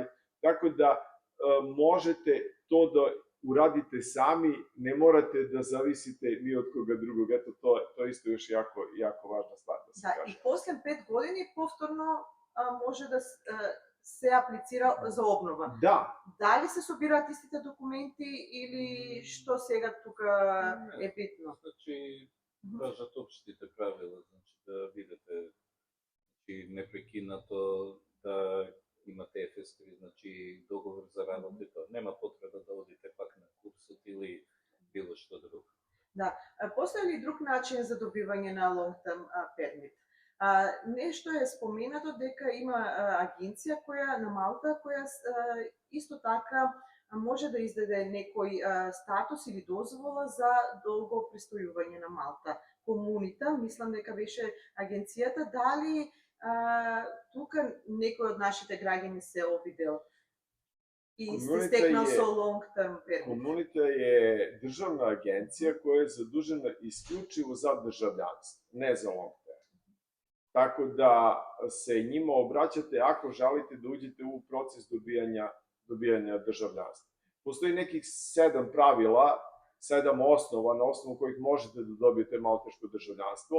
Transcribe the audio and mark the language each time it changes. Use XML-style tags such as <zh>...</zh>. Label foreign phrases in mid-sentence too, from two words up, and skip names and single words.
<sr>Tako da možete to da uradite sami, ne morate da zavisite ni od koga drugog. Eto, to je isto još jako važna stvar da se kaže.</sr> <mk>Да, и после 5 години повторно може да се аплицира за обнова. Da. Da li se собираат истите документи или што сега тука е битно? Значи, важат општите правила, значи да видите непрекинато да имате ефестри, значи договор за работа и тоа. Нема потреба да одите пак на курсот или било што друго. Да. Постои ли друг начин за добивање на</mk> <en>long term permit?</en> <mk>Нешто е споменато дека има агенција на Малта која исто така може да издаде некој статус или дозвола за долго престојување на Малта. Комунита, мислам дека беше агенцијата, дали тука некој од нашите граѓани се обидел и се стекнал со</mk> <en>long term permit?</en> <sr>Комунита je državna agencija koja je zadužena isključivo za državljanstvo, ne za</sr> <en>long term.</en> <sr>Tako da se njima obraćate ako želite da uđete u proces dobijanja državljanstva. Postoji nekih 7 pravila, 7 osnova na osnovu kojih možete da dobijete malteško državljanstvo.</sr>